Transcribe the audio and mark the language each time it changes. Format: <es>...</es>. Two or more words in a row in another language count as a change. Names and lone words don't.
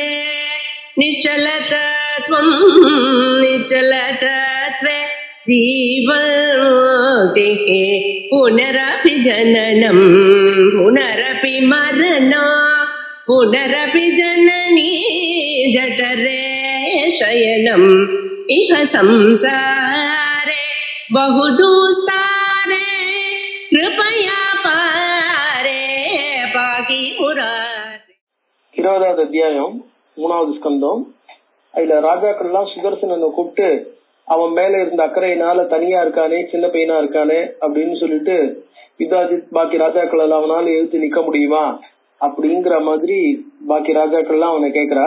<sa>निश्चलतत्वं निश्चलतत्वे जीवन्मुक्तिः पुनरपि जननं पुनरपि मरणं पुनरपि जननी जठरे शयनम् इह संसारे बहुदुस्तारे कृपया पारे पाहि मुरारे.</sa> <ta>20வது அத்தியாயம் 3வது ஸ்கந்தம். அதுல ராஜாக்கள்லாம் சுதர்சனனை கூப்பிட்டு அவன் மேல இருந்த அக்கறையினால தனியா இருக்கானே, சின்ன பையனா இருக்கானே அப்படின்னு சொல்லிட்டு யுதாஜித் பாக்கி ராஜாக்கள் எல்லாம் அவனால எழுத்து நிக்க முடியுமா அப்படிங்கிற மாதிரி பாக்கி ராஜாக்கள்லாம் அவனை கேக்குறா.</ta>